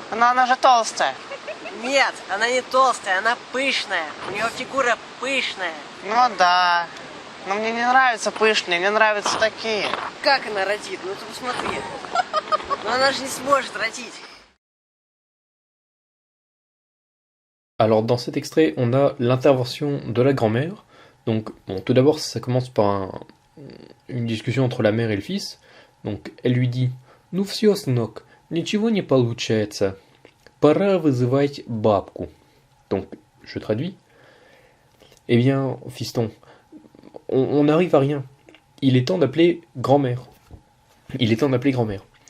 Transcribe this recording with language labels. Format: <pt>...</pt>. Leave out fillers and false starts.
<ru>Но она же толстая. Нет, она не толстая, она пышная. У нее фигура пышная. Ну да. Но мне не нравятся пышные, мне нравятся такие. Как она родит? Ну ты посмотри. Но она же не сможет родить.</ru> <fr>Alors dans cet extrait, on a l'intervention de la grand-mère. Donc bon, tout d'abord, ça commence par une discussion entre la mère et le fils. Donc elle lui dit</fr> <ru>«Ну всё, сынок, ничего не получается. Пора вызывать бабку».</ru> <fr>Donc je traduis. Eh bien, fiston, on n'arrive à rien. Il est temps d'appeler grand-mère. Il est temps d'appeler grand-mère.</fr>